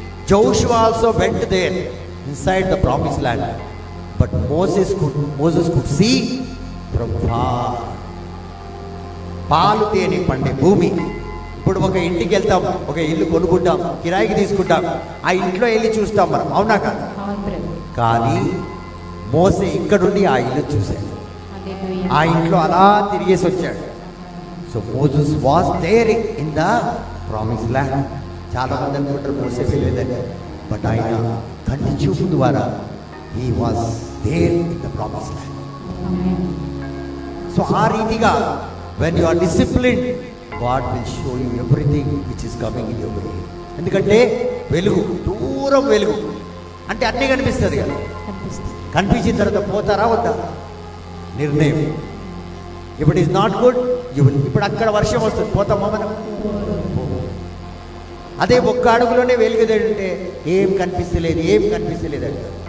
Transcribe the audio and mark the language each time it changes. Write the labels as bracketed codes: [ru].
[en] Joshua also went there inside the promised land, but Moses could see from far. [te] పాలు తేనె పండే భూమి. ఇప్పుడు ఒక ఇంటికి వెళ్తాం, ఒక ఇల్లు కొనుక్కుంటాం, కిరాయికి తీసుకుంటాం, ఆ ఇంట్లో వెళ్ళి చూస్తాం మనం, అవునా కాదు? కానీ మోసే ఇక్కడుండి ఆ ఇల్లు చూశాడు, ఆ ఇంట్లో అలా తిరిగేసి వచ్చాడు. [en] So Moses was there in the promise land. [te] చాలా మంది అనుకుంటారు మోసే వెళ్ళేదండి, బట్ ఆయన కంటి చూపు ద్వారా [en] He was there in the promise land. [te] So ఆ రీతిగా [en] when you are disciplined, God will show you everything which is coming in your way. [te] ఎందుకంటే వెలుగు, దూరం వెలుగు అంటే అన్నీ కనిపిస్తుంది కదా. కనిపించిన తర్వాత పోతారా వద్దా నిర్ణయం. ఇప్పుడు [en] is not good, [te] ఇప్పుడు అక్కడ వర్షం వస్తుంది, పోతామా మనం? అదే ఒక్క అడుగులోనే వెలుగుదంటే ఏం కనిపిస్తలేదు అంట.